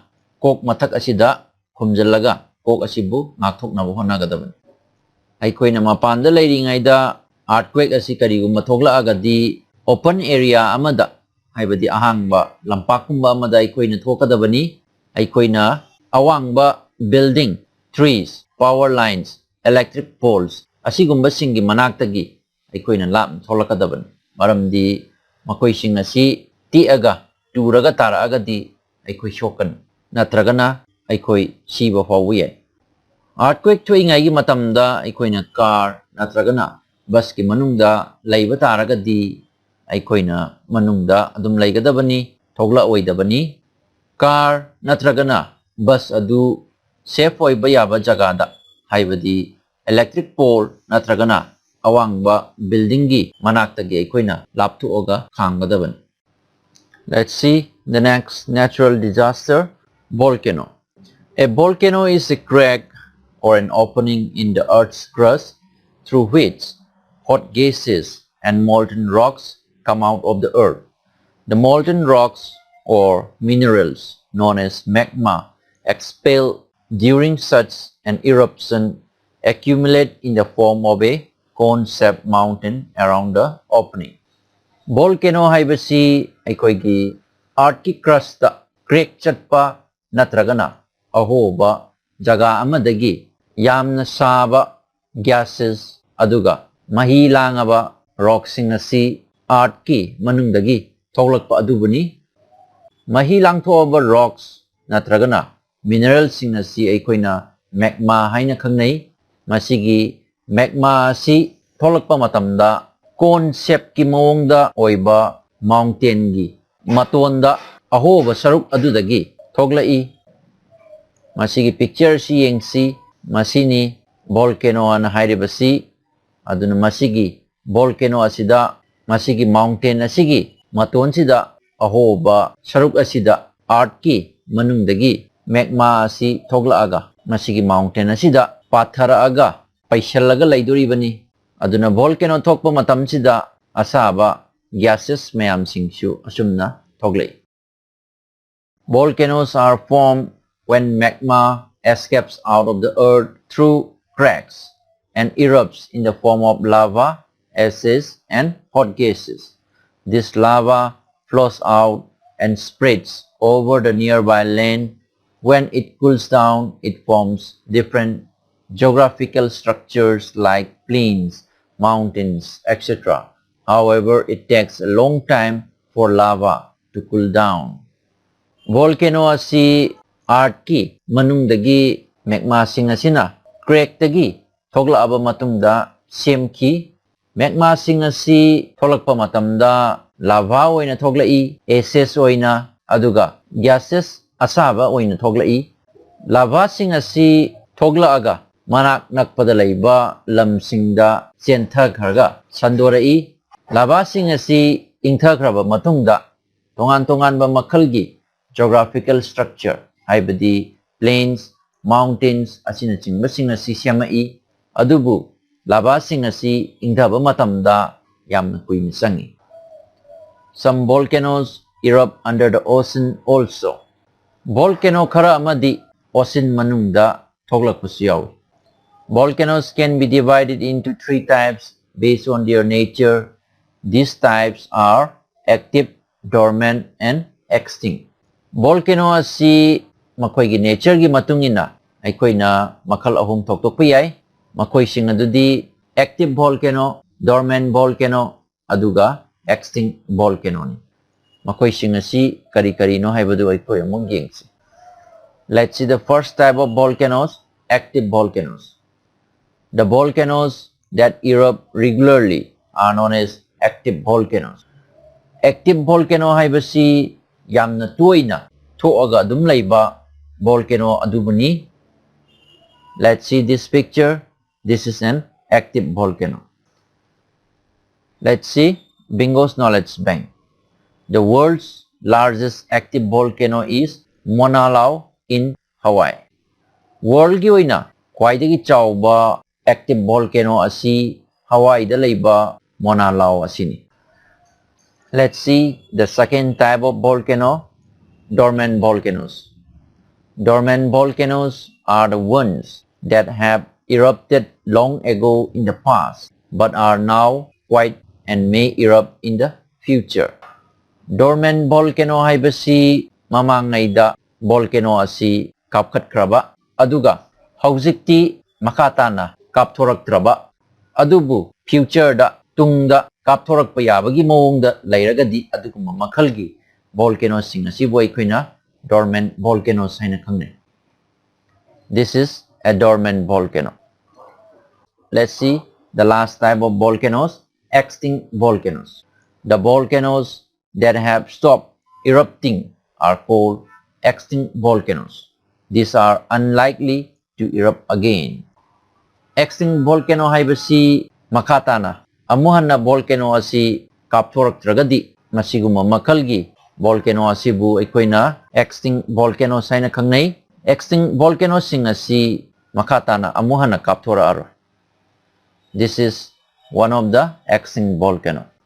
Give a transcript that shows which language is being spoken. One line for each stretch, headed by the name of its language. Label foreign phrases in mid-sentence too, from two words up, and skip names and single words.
Manipuri: kok mathak asida khumjallaga kok asibu ngakthoknaba honagadabani aikoina mapanda leiringaida earthquake asi karigumba thoglagadi
English: open area
Manipuri: amada haibadi ahangba lampakkumba amada aikoina thokadabani aikoina awangba
English: building trees power lines electric poles
Manipuri: asigumba singi manaktagi aikoina lap tholakadabani maramdi makoi sing asi tiaga turaga taraagadi aikoi shokan natragana aikoi siba fawye earthquake thoingai gi matamda aikoina car natragana bus ki manungda laiba taragadi aikoina manungda adum laigadabani thogla oidabani car natragana bus adu safe oiba yaba jagada haibadi
English: electric pole
Manipuri: natragana awangba building gi manaktagi aikoina lapthuoga khanggadabani.
English: Let's see the next natural disaster, volcano. A volcano is a crack or an opening in the earth's crust through which hot gases and molten rocks come out of the earth. The molten rocks or minerals known as magma expelled during such an eruption accumulate in the form of a cone-shaped mountain around the opening.
Manipuri: Volcano haibasi aikoigi earthki
English: crust crack
Manipuri: chatpa natragana ahoba jaga amadagi yamna saba gases aduga mahi langaba rocksing asi earthki manungdagi thoglakpa adubani mahi langthoaba rocks natragana minerals sing asi aikoina magma haina khangnai masigi magma asi tholakpa matamda
English: cone shape
Manipuri: ki mawongda oiba mountain gi matonda ahoba saruk adudagi thoglai masigi picture si yengsi masini volcano ana hairibasi aduna masigi volcano asida masigi mountain asigi maton sida ahoba saruk asida earth ki manungdagi magma asi thoglaaga masigi mountain asida patharaaga paishallaga laidoribani aduna volcano thokpa matam sida asaba gases mayam singsu asumna thoglai.
English: Volcanoes are formed when magma escapes out of the earth through cracks and erupts in the form of lava, acids and hot gases. This lava flows out and spreads over the nearby land. When it cools down, it forms different geographical structures like plains, mountains, etc. However, it takes a long time for lava to cool down.
Manipuri: Volcano asi earth ki manungdagi magma sing asina crack dagi thoglaaba matungda semki magma sing asi tholakpa matamda lava oina thoglai acids oina aduga gases asaba oina thoglai lava sing asi thoglaaga manak nakpada laiba lamsingda chenthakhraga sandorai lava sing asi ingthakraba matungda tongan ba makhalgi
English: geographical structure
Manipuri: haibadi
English: plains mountains
Manipuri: asina chingba sing asi semai adubu lava sing asi ingdaba matamda yamna kuina changi.
English: Some volcanoes erupt under the ocean also.
Manipuri: Volcano khara amadi ocean manungda thoglakpasu yawi.
English: Volcanoes can be divided into three types based on their nature. These types are active, dormant and extinct.
Manipuri: Volcano asi makoi gi nature gi matungina aikoina makhal ahum thokpa yai makoi sing adudi
English: active volcano, dormant volcano
Manipuri: aduga
English: extinct volcano
Manipuri: ni makoi sing asi kari no haibadu aikoi among yengsi.
English: Let's see the first type of volcanoes, active volcanoes. The volcanoes that erupt regularly are known as active volcanoes. Active volcano
Manipuri: haibasi yamna toina thoaga adum laiba volcano adubani.
English: Let's see this picture. This is an active volcano. Let's see Bingo's Knowledge Bank. The world's largest active volcano is Mauna Loa in Hawaii.
Manipuri: World gi oina khwaidagi chawba
English: active volcano
Manipuri: asi Hawaii da laiba Mauna Loa asini.
English: Let's see the second type of volcano, dormant volcanoes. Dormant volcanoes are the ones that have erupted long ago in the past but are now quiet and may erupt in the future. Dormant volcano
Manipuri: haibasi mamangayda volcano asi kapkhatkraba aduga haujikti makatana kapthoraktraba adubu future da tungda kapthorakpa yabagi mawongda lairagadi adugumba makhalgi volcano sing asibu aikoina
English: dormant volcanoes
Manipuri: haina khangnai.
English: This is a dormant volcano. Let's see the last type of volcanoes, extinct volcanoes. The volcanoes that have stopped erupting are called extinct volcanoes. These are unlikely to erupt again. Extinct volcano
Manipuri: haibasi makatana amuhanna volcano asi kapthoraktragadi masiguma makhalgi volcano asibu aikoina
English: extinct volcanoes
Manipuri: haina khangnai.
English: Extinct volcanoes
Manipuri: sing asi makatana amuhana kapthora aro.
English: This is one of the extinct volcano.